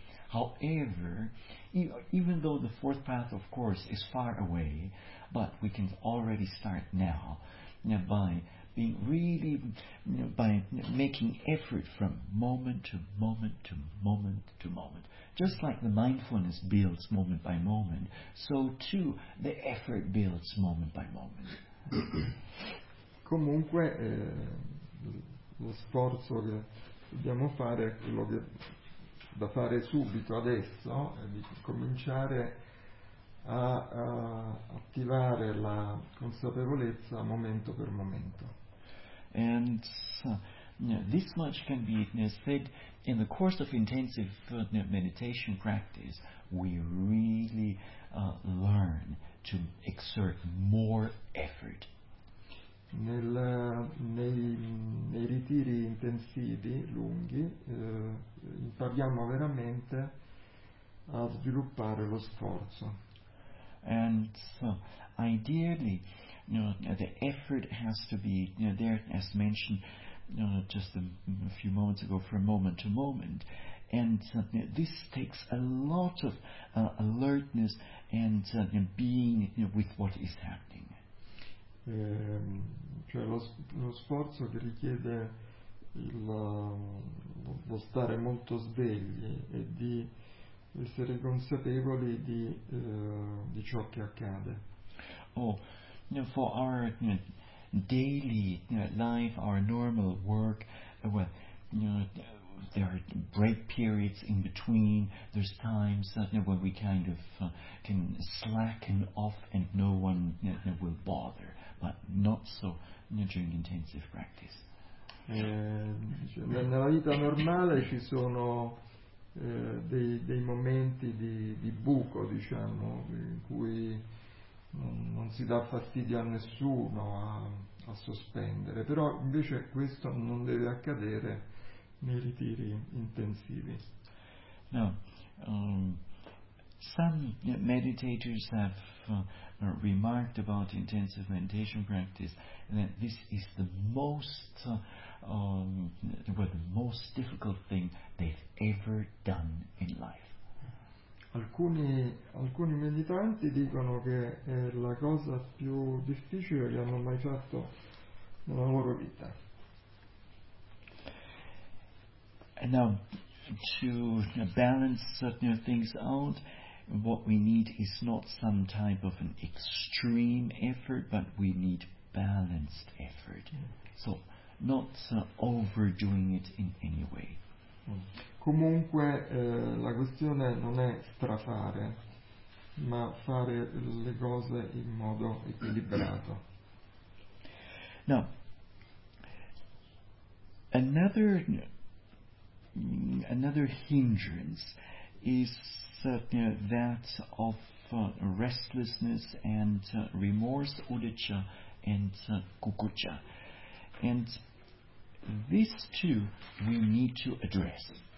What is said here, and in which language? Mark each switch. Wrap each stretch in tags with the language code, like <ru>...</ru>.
<en>However, even though the fourth path, of course, is far away, but we can already start now by being really, by making effort from moment to moment to moment to moment. Just like the mindfulness builds moment by moment, so too the effort builds moment by moment.</en> <it>Comunque, lo sforzo che dobbiamo fare è quello che da fare subito adesso, è di cominciare a attivare la consapevolezza momento per momento.</it> <en>And this much can be said: in the course of intensive meditation practice, we really learn to exert more effort.</en> <it>Nei ritiri intensivi lunghi impariamo veramente a sviluppare lo sforzo.</it> <en>And so, ideally, the effort has to be there, as mentioned just a few moments ago, from moment to moment. And this takes a lot of alertness and being with what is happening.</en> <it>Cioè lo sforzo che richiede lo stare molto svegli e di essere consapevoli di ciò che accade.</it> <en>Oh, for our daily life, our normal work, well, there are break periods in between, there's times when we kind of can slacken off and no one will bother, but not so during intensive practice.</en> <it>Nella vita normale ci sono dei momenti di buco, diciamo, in cui non si dà fastidio a nessuno a sospendere, però invece questo non deve accadere nei ritiri intensivi.</it> <en>Now, some meditators have remarked about intensive meditation practice, that this is the most the most difficult thing they've ever done in life.</en> <it>Alcuni meditanti dicono che è la cosa più difficile che hanno mai fatto nella loro vita.</it> <en>And now, to balance certain things out, what we need is not some type of an extreme effort, but we need balanced effort. So, not overdoing it in any way.</en> <it>Comunque, la questione non è strafare, ma fare le cose in modo equilibrato.</it> <en>Now, another hindrance is that of restlessness and remorse, udicca and kukuccha, and this too we need to address.</en>